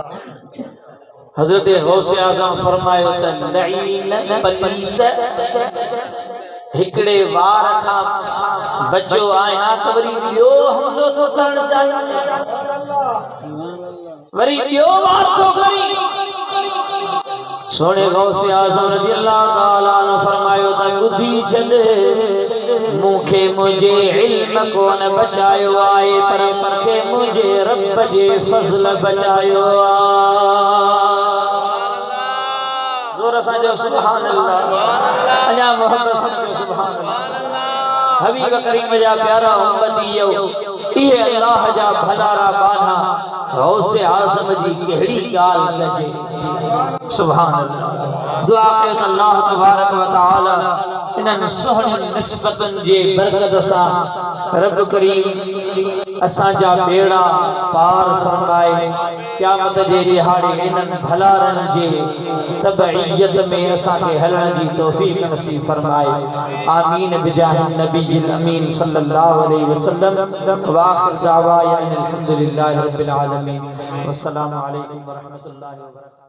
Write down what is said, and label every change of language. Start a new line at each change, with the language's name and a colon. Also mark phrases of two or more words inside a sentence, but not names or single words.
Sindhi: हजरत गौसे आज़म फरमायो त लईन पलीत हिकड़े वार खां बचो आया त वरी ॿियो हमलो तो करण चाहिए, वरी ॿियो वार तो करी। सोने गौसे आज़म
Arabic: رضي الله تعالى
Sindhi: ने फरमायो त बुधी छॾ, मूंखे मुझे इल्म कोन बचायो आए, पर मूंखे मुझे रब जे फज़ल बचायो आ। जोर सां जो
Arabic: سبحان الله.
Sindhi: अञा मोहम्मद
Arabic: سبحان الله.
Sindhi: हबीब करीम जा प्यारा उम्मतियो, इहे अल्लाह जा भलारा बाना गौसे आज़म जी केड़ी गाल कजे।
Arabic: سبحان الله.
Sindhi: दुआ कयो त अल्लाह
Arabic: تبارك وتعالى
Sindhi: इन्हनि सुहिणी निस्बतनि जे बरकत सां रब करीम असांजा बेड़ा पार फरमाए, क़यामत जे ॾिहाड़े इन्हनि भलारनि जे तबईयत में असांखे हलण जी तौफ़ीक़ नसीब फरमाए।
Arabic: آمين بجاه النبي الأمين صلى الله عليه وسلم. وآخر دعوانا أن الحمد لله رب العالمين. والسلام عليكم ورحمة الله وبركاته.